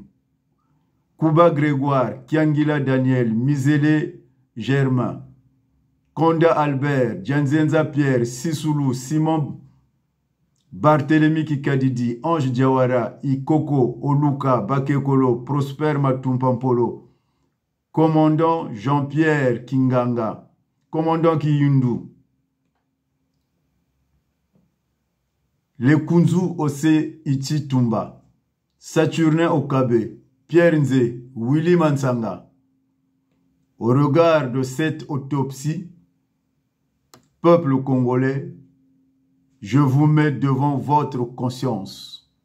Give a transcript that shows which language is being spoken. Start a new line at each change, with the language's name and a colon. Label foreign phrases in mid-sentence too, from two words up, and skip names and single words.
French: Kuba Grégoire, Kiangila Daniel, Mizele Germain, Konda Albert, Djanzenza Pierre, Sissoulou, Simon Barthélemy Kikadidi, Ange Diawara, Ikoko, Oluka, Bakekolo, Prosper Matumpampolo, Commandant Jean-Pierre Kinganga, Commandant Kiyundu, Lekunzu Ose Ichi Tumba, Saturnin Okabe, Pierre Nze, Willy Mansanga. Au regard de cette autopsie, peuple congolais, je vous mets devant votre conscience.